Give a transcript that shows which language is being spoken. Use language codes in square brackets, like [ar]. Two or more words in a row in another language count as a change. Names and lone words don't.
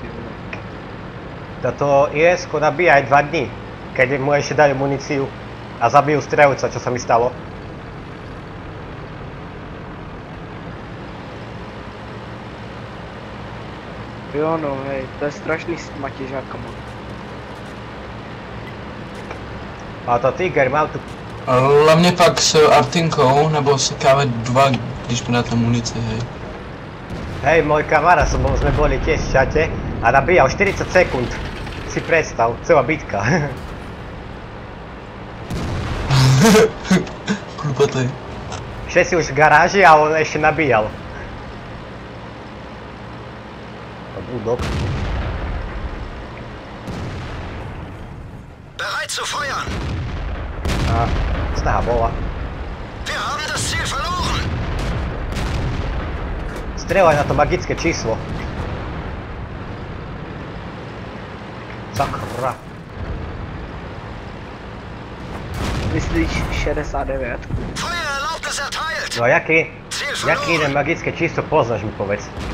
[sk] Toto IS-ko nabíja aj 2 dní, keď mu ešte dajú muníciu a zabijú strelca, čo sa mi stalo. [cs] Jo no, hej, to je strašný s těma těžákama. A to Tiger mal tu... Hlavně pak s Artinkou, nebo s KV2, když mi dáte munici, hej. [sk] Hej, môj kamarát, sme boli tiež v čate a nabíjal 40 sekúnd. Si predstav, celá bitka. Klupatej. Všetci už v garáži a on ešte nabíjal. Údok. [de] Bereit zu feuern. [sk] A snaha bola. [de] Wir haben das Ziel verloren. [sk] Strieľaj na to magické číslo. Sakra. Myslíš 69? [de] Feuererlaubnis erteilt. [sk] No a jaký iné magické číslo poznáš mi povedz.